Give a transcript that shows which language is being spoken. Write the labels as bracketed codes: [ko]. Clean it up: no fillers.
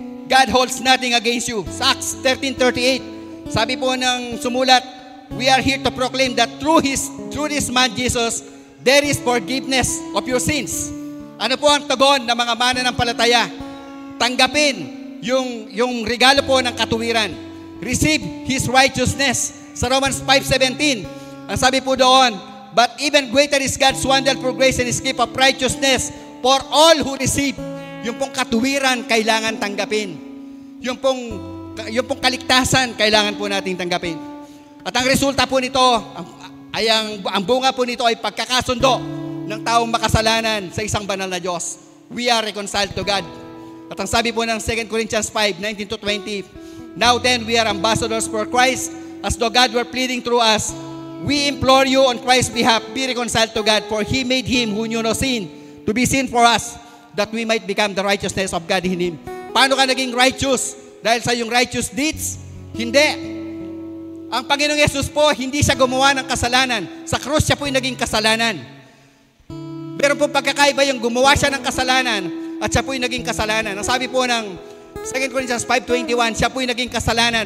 [en] God holds nothing against you. Sa Acts 13:38, [tl] sabi po ng sumulat, [en] we are here to proclaim that through this man Jesus, there is forgiveness of your sins. [tl] Ano po ang tugon ng mga mananampalataya? Tanggapin yung regalo po ng katuwiran. [en] Receive His righteousness. Sa Romans 5:17, [tl] ang sabi po doon, [en] but even greater is God's wonderful grace and His gift of righteousness for all who receive. [tl] Yung pong katuwiran, kailangan tanggapin. Yung pong kaligtasan, kailangan po nating tanggapin. At ang resulta po nito, ang bunga po nito ay pagkakasundo ng taong makasalanan sa isang banal na Diyos. [en] We are reconciled to God. [tl] At ang sabi po ng [en] 2 Corinthians 5:19-20, now then, we are ambassadors for Christ, as though God were pleading through us. We implore you on Christ's behalf, be reconciled to God, for He made Him who knew no sin to be sin for us, that we might become the righteousness of God in Him. [tl] Paano ka naging righteous? Dahil sa iyong righteous deeds? Hindi. Ang Panginoong Yesus po, hindi siya gumawa ng kasalanan. Sa krus siya po yung naging kasalanan. Meron po pagkakaiba yung gumawa siya ng kasalanan at siya po yung naging kasalanan. Ang sabi po ng 2 Corinthians 5:21, siya po yung naging kasalanan.